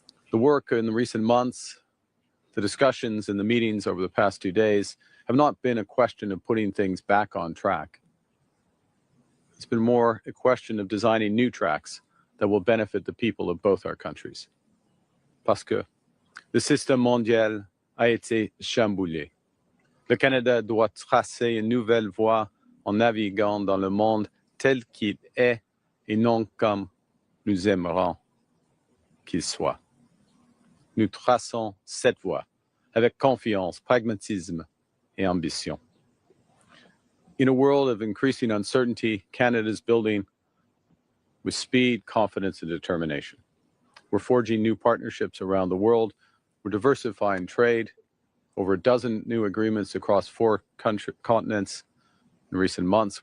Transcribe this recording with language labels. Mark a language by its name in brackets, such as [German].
[English] The work in the recent months, the discussions and the meetings over the past 2 days have not been a question of putting things back on track. It's been more a question of designing new tracks that will benefit the people of both our countries. [French] Parce que le système mondial a été chamboulé. Le Canada doit tracer une nouvelle voie en naviguant dans le monde tel qu'il est et non comme nous aimerons qu'il soit. Nous traçons cette voie avec confiance, pragmatisme et ambition. [English] In a world of increasing uncertainty, Canada is building with speed, confidence, and determination. We're forging new partnerships around the world. We're diversifying trade, over a dozen new agreements across 4 continents in recent months.